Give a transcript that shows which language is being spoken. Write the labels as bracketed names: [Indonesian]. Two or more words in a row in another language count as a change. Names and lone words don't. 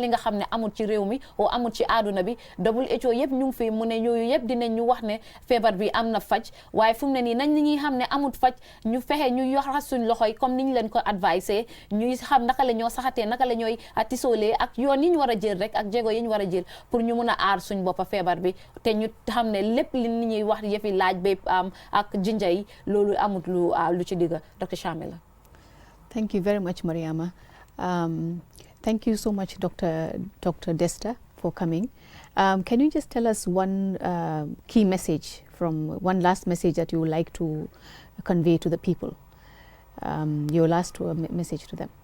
[Wolof] li nga xam ne amul ci réew mi o amul ci àdduna bi WHO yëpp ñu ngi fi mu ne ñooyu yëpp dinañ ñu wax ne feebar bi am na faj waaye fu mu ne nii nañ ñi xam ne amul faj ñu fexe ñu yoxas suñ loxoy comme niñ leen ko advisé ñuy xam naka la ñoo saxatee naka la ñooy tisoolee ak yoon yi ñu war a jël rek ak jéego yi ñu war a jël pour ñu mun a aar suñ boppa feebar bi te ñu xam ne lépp li nit ñuy wax yëfi laaj ba ak jinja yi loolu amut lu ci digga Dr. Shamila. [English] Thank you very much, Mariama. Thank you so much, Dr. Desta, for coming. Can you just tell us one key message, one last message that you would like to convey to the people? Your last message to them.